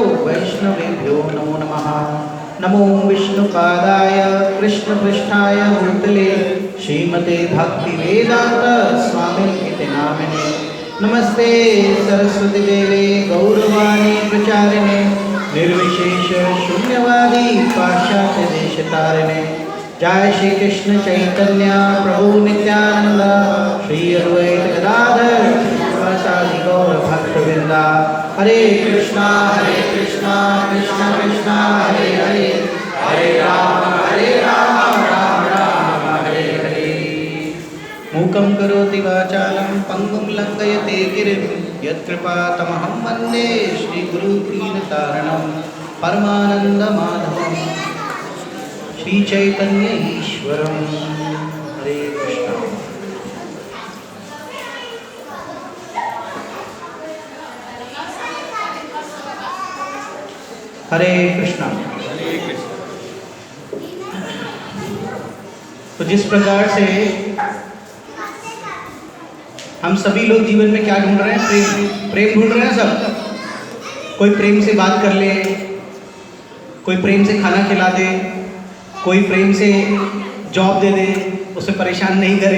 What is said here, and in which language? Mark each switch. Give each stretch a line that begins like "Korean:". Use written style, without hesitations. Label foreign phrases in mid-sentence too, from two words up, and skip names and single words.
Sanskrit: वैष्णवेभ्यो नमो नमः नमो विष्णुपादाय कृष्णपृष्ठाय भूतले श्रीमते भक्तिवेदांत स्वामिनिति नामिने नमस्ते सरस्वती देवे गौरवाणी प्रचारिणे निर्विशेष शून्यवादी पाश्चात्य देशतारिणे जय श्री कृष्ण चैतन्य प्रभु नित्यानंद श्री अद्वैत गदाधर श्रीवासादि गौर भक्तवृंदा हरे कृष्णा कृष्णा कृष्णा हरे हरे हरे राम राम राम हरे हरे मूकं करोति वाचालं पंगुं लंघयते गिरिं यत्कृपातमहं वन्दे श्रीगुरुदीनतारणं परमानन्दमाधवं श्रीचैतन्य ईश्वरं हरे कृष्ण हरे कृष्णा।
Hindi: तो जिस प्रकार से हम सभी लोग जीवन में क्या ढूंढ रहे हैं, प्रेम प्रेम ढूंढ रहे हैं सब। कोई प्रेम से बात कर ले, कोई प्रेम से खाना खिला दे, कोई प्रेम से जॉब दे दे, उसे परेशान नहीं करे।